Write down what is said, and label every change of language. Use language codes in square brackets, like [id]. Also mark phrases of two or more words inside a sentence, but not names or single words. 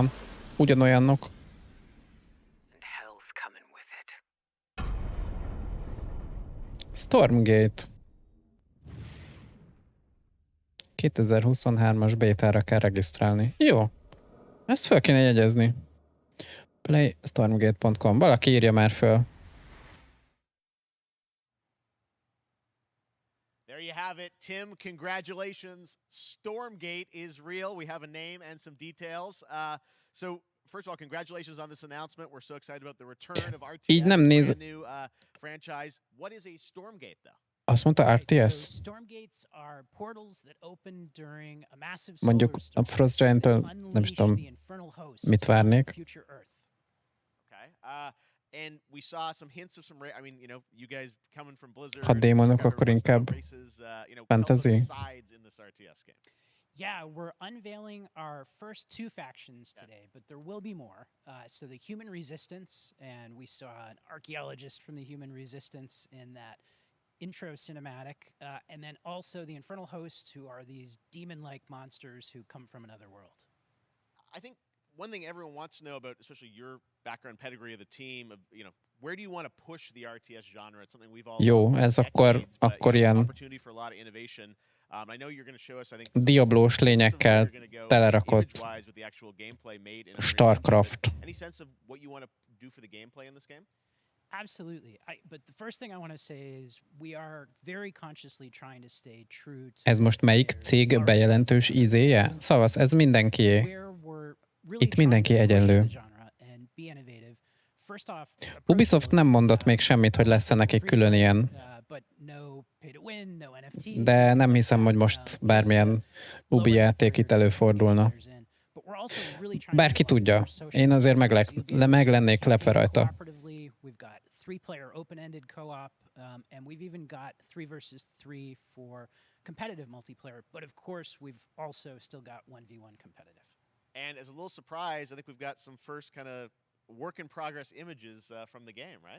[hu] Ugyanolyanok. Stormgate. 2023-as bétára kell regisztrálni. Jó. Ezt fel kéne jegyezni. playstormgate.com. Valaki írja már föl. [en] There you have it, Tim. Congratulations. Stormgate is real. We have a name and some details. So, first of all, congratulations on this announcement. We're so excited about the return of RTS. [hu] Így nem néz. [en] New franchise. What is a Stormgate, though? [hu] Azt mondta RTS? Mondjuk a Frost Giant-től nem is tudom, mit várnék. [en] Okay. And we saw some hints of some, I mean, you know, you guys coming from Blizzard. [hu] Ha démonok, akkor inkább fantasy. [en] Sides in this RTS game. Yeah, we're unveiling our first 2 factions today, but there will be more. So the Human Resistance, and we saw an archaeologist from the Human Resistance in that intro cinematic, and then also the Infernal Hosts, who are these demon-like monsters who come from another world. I think one thing everyone wants to know about, especially your background pedigree of the team, of, you know, where do you want to push the RTS genre? It's something we've all [hu] Jó, ez akkor ilyen [en] opportunity for a lot of innovation. I know you're going to show us, I think, [hu] diablós lényekkel telerakott Starcraft. [en] Any sense of what you want to do for the gameplay in this game? Absolutely. But the first thing I want to say is we are very consciously trying to stay true to. [hu] Ez most melyik cég bejelentős ízéje? Szavasz, ez mindenkié. Itt mindenki egyenlő. Ubisoft nem mondott még semmit, hogy lesz-e nekik külön ilyen. De nem hiszem, hogy most bármilyen Ubi játék itt előfordulna. Bárki tudja. Én azért meg lennék lepve rajta. [en] We've got 3-player open-ended co-op, and we've even got 3 versus 3 for competitive multiplayer. But of course, we've also still got 1v1 competitive. And as a little surprise, I think we've got some first kind of work-in-progress images from the game, right?